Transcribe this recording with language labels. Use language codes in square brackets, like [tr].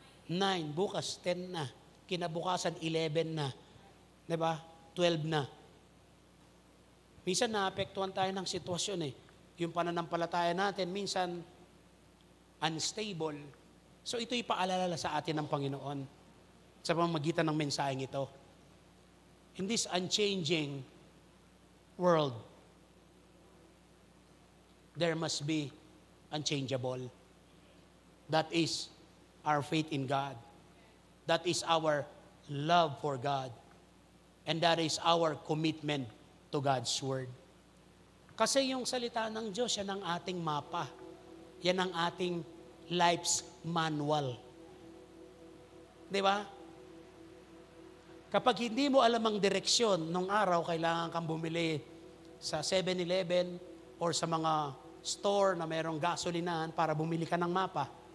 [tl] 9, bukas 10 na, kinabukasan 11 na, diba? 12 na. Minsan naapektuhan tayo ng sitwasyon Yung pananampalataya natin, minsan unstable. So ito'y paalala sa atin ng Panginoon sa pamamagitan ng mensaheng ito. [en] In this unchanging world, there must be unchangeable. That is our faith in God. That is our love for God. And that is our commitment to God's Word. [tl] Kasi yung salita ng Diyos, yan ang ating mapa. Yan ang ating life's manual. Di ba? Kapag hindi mo alam ang direksyon nung araw, kailangan kang bumili sa 7-Eleven or sa mga store na mayroong gasolinahan para bumili ka ng mapa.